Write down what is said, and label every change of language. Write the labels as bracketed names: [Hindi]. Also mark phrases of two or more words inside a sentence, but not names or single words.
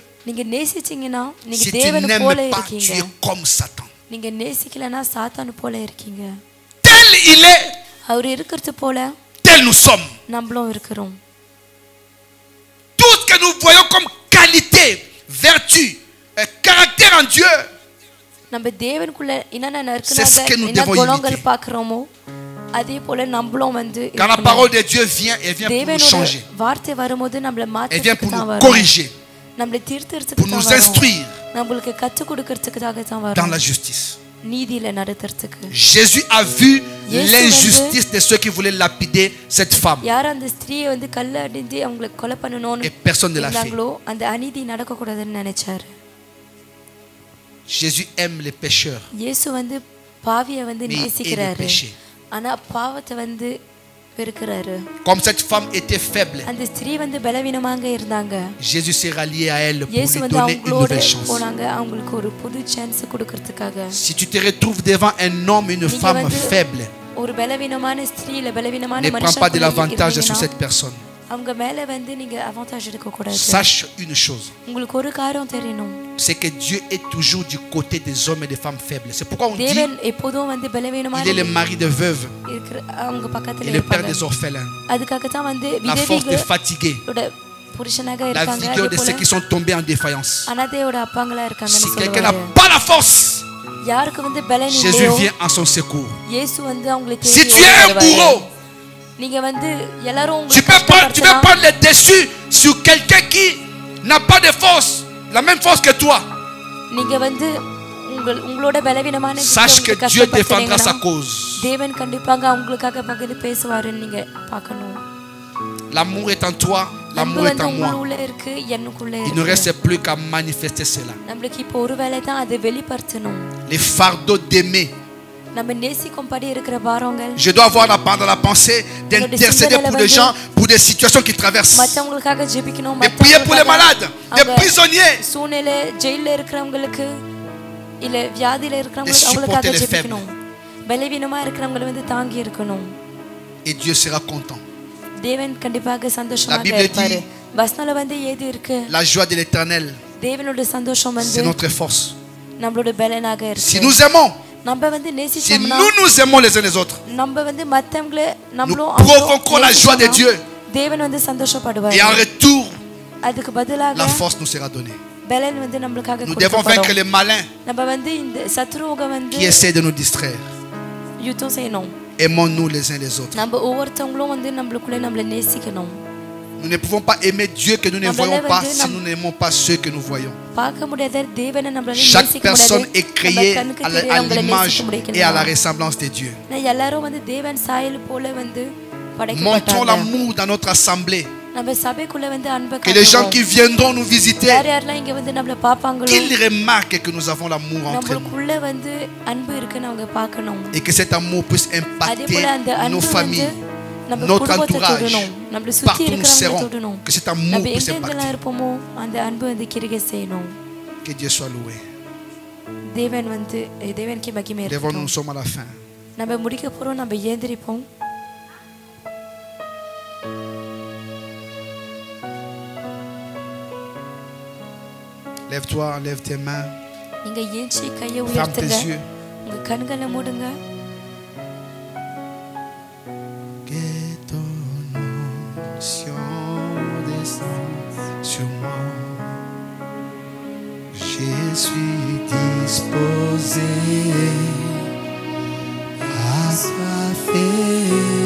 [French] Si tu n'aimes pas, tu es comme Satan. Tel il est, tel nous sommes. Tout ce que nous voyons comme qualité, vertu, caractère en Dieu, [Tamil] நம்ம தேவனுக்குள்ள என்னென்ன [French] C'est ce que nous [Tamil] இருக்குனாங்க என்ன [French] devons [Tamil] குணங்கள் [French] imiter. [Tamil] பார்க்கறோமோ அதே போல நம்மளும் வந்து [French] Quand la parole de Dieu vient, elle vient pour nous [Tamil] தேவனோட [French] changer. [Tamil] வார்த்தை வரும்போது நம்மள [French] Elle vient pour [Tamil] மாத்திட்டு தான் [French] nous [Tamil] வரும் [French] corriger, [Tamil] நம்மள [French] pour [Tamil] தீர்த்துறதுக்கு [French] nous [Tamil] தான் வரும் [French] instruire [Tamil] நம்மளுக்கு கற்றுக் கொடுக்கிறதுக்காக தான் [French] dans [Tamil] வரும் [French] la justice. [Tamil] நீதியில நடத்துறதுக்கு [French] Jésus a vu Jésus l'injustice de ceux qui voulaient lapider cette femme. [Tamil] யார் அந்த ஸ்திரீயை வந்து கல்ல அடிந்து அவங்களை கொலை பண்ணணும்னு [French] Et personne ne l'a fait. [Tamil] இருந்தாங்களோ அந்த அநீதி நடக்க கூடாதுன்னு நினைச்சாரு [French] Jésus aime les pécheurs. [Tamil] இயேசு வந்து பாவியை வந்து [French] Mais il hait les [Tamil] நேசிக்கிறாரு [French] péchés. [Tamil] ஆனா பாவத்தை வந்து வெறுக்கிறாரு [French] Comme cette femme était faible, [Tamil] அந்த ஸ்திரீ வந்து பலவீனமாக இருந்தாங்க [French] Jésus s'est rallié à elle pour [Tamil] இயேசு [French] lui [Tamil] வந்து [French] donner une [Tamil] அவங்களோட [French] nouvelle chance. [Tamil] போனாங்க அவங்களுக்கு ஒரு புது சான்ஸ் கொடுக்கிறதுக்காக [French] Si tu te retrouves devant un homme et une [Tamil] நீங்க [French] femme [Tamil] வந்து [French] faible, [Tamil] ஒரு பலவீனமான ஸ்திரீ இல்ல பலவீனமான [French] ne prends pas de [Tamil] மனுஷன் [French] l'avantage sur cette personne. [Tamil] அவங்க மேல வந்து நீங்க அவான்டேஜ் எடுக்க கூடாது [French] Sache une chose, [Tamil] உங்களுக்கு ஒரு காரியம் தெரியணும் [French] c'est que Dieu est toujours du côté des hommes et des femmes faibles. C'est pourquoi on dit [Tamil] தேவன் எப்போதும் வந்து பலவீனமான [French] il est le mari de veuves [Tamil] இருக்கிற அவங்க பக்கத்துல [French] et le père [Tamil] இருப்பாங்க [French] des orphelins, [Tamil] அதுக்காக தான் வந்து [French] la force des [Tamil] விதவைகளோட [French] fatigués, [Tamil] புருஷனாக [French] la [Tamil] இருக்காங்க [French] vigueur [Tamil] அதே [French] de ceux [Tamil] போல [French] qui sont tombés en défaillance. [Tamil] அனாதையோட அப்பாங்களா [French] Si [Tamil] இருக்காங்கன்னு [French] quelqu'un n'a [Tamil] சொல்லுவாங்க [French] pas la force, [Tamil] யாருக்கு வந்து பலன் [French] Jésus [Tamil] இல்லையோ [French] vient en son secours. [Tamil] இயேசு வந்து அவங்களுக்கு [French] Si tu es un bourreau, [Tamil] நீங்க வந்து எல்லாரும் [French] tu peux prendre le dessus sur quelqu'un qui n'a pas de force, la même force que toi. [Tamil] நீங்க வந்து உங்களோட பலவீனமான [French] Sache que Dieu défendra sa cause. [Tamil] தேவன் கண்டிப்பாக அவங்களுக்காக பகிர்ந்து பேசுவாருன்னு நீங்க பார்க்கணும் [French] L'amour est en toi, l'amour est en moi. [Tamil] உங்களுக்குள்ள இருக்கு எனக்குள்ள [French] Il ne [Tamil] இருக்கு [French] reste plus qu'à manifester cela. [Tamil] நமக்கு இப்போ ஒரு வேளை தான் அதை வெளிப்படுத்தணும் [French] Les fardeaux d'aimer. [Tamil] நம்ம நேசிக்கும்படி இருக்கிற பாரங்கள் [French] Je dois avoir dans la pensée d'intercéder pour les gens, pour des situations qu'ils traversent. [Tamil] மற்றவங்களுக்காக ஜெபிக்கணும் [French] De prier pour les malades, des prisonniers. [Tamil] சூழ்நிலை ஜெயில இருக்கிறவங்களுக்கு இல்ல வியாதியில [French] De [Tamil] இருக்கிறவங்களுக்கு [French] supporter [Tamil] அவங்களுக்காக [French] les [Tamil] ஜெபிக்கணும் பலவீனமா இருக்கிறவங்களை வந்து தாங்கி இருக்கணும் [French] Et Dieu sera content. [Tamil] தேவன் கண்டிப்பாக சந்தோஷமாக [French] Bible [Tamil] இருப்பாரு [French] dit, [Tamil] வசனல வந்து ஏது இருக்கு [French] La joie de l'Éternel, [Tamil] தேவனோட சந்தோஷம் [French] c'est [Tamil] வந்து [French] notre force. [Tamil] நம்மளோட பலனாக [French] Si [Tamil] இருக்கு [French] nous aimons, [Tamil] நம்ம வந்து [French] si [Tamil] நேசிச்சோம்னா [French] nous aimons les uns les autres, [Tamil] நம்ம வந்து மத்தவங்கள நம்மளும் [French] nous provoquons la joie de Dieu. [Tamil] தேவன் வந்து சந்தோஷப்படுவார் [French] Et en retour, [Tamil] அதுக்கு பதிலாக [French] la force nous sera donnée. [Tamil] பலன் வந்து நம்மளுக்காக [French] Nous devons vaincre [Tamil] கொடுக்கப்படும் [French] les malins [Tamil] நம்ம வந்து இந்த சத்ருவுக வந்து [French] qui essaient de nous distraire. [Tamil] யுத்தம் செய்யணும் [French] Aimons-nous les uns les autres. [Tamil] நம்ம ஒவ்வொருத்தவங்களும் வந்து நம்மளுக்குள்ள நம்மள நேசிக்கணும் [French] Nous ne pouvons pas aimer Dieu que nous ne voyons pas si nous n'aimons pas ceux que nous voyons. [Tamil] பார்க்க முடியாத தேவனை நம்மளால [French] Chaque [Tamil] நேசிக்க [French] personne [Tamil] முடியாது [French] est créée [Tamil] கண்ணுக்கு [French] à [Tamil] தெரியவங்கள [French] l'image [Tamil] நேசிக்க [French] et à la [Tamil] முடியல [French] ressemblance de Dieu. [Tamil] எல்லாரும் வந்து தேவன் சாயல் போல வந்து [French] Montrons [Tamil] படைக்கப்பட்டாங்க [French] l'amour dans notre assemblée. [Tamil] நம்ம சபைக்குள்ள வந்து அன்பை [French] Que les gens qui viendront nous visiter, [Tamil] யார் யாரெல்லாம் இங்க வந்து நம்மள பாப்பாங்களோ [French] qu'ils remarquent que nous avons l'amour entre nous. [Tamil] நம்மளுக்குள்ள வந்து அன்பு இருக்குன்னு அவங்க பார்க்கணும் [French] Et que cet amour puisse [Tamil] அதே [French] impacter [Tamil] போல அந்த [French] nos [Tamil] அன்பு வந்து [French] familles, [Tamil] நம்ம [French] notre [Tamil] குடும்பத்தை [French] entourage. [Tamil] தொடணும் நம்மள சுத்தி [French] Partout nous [Tamil] இருக்கிறவங்க [French] serons. [Tamil] தொடணும் [French] Que cet amour [Tamil] நம்ம [French] puisse [Tamil] எங்கெங்கெல்லாம் [French] impacter. [Tamil] இருப்போமோ அந்த அன்பு வந்து கிரிகை செய்யணும் [French] Que Dieu soit loué. [Tamil] தேவன் வந்து தேவனுக்கு மகிமை [French] Lèvons-nous, [Tamil] இருக்கட்டும் [French] nous sommes à la fin. [Tamil] நம்ம முடிக்க போறோம் நம்ம ஏந்திரிப்போம் [French] Lève-toi, lève tes mains. [Tamil] நீங்க ஏஞ்சி கையை [French] Ferme [Tamil] உயர்த்துங்க [French] tes yeux. [Tamil] உங்க கண்களை மூடுங்க [French] Que ton onction descende sur moi. Je suis disposé à soiffer.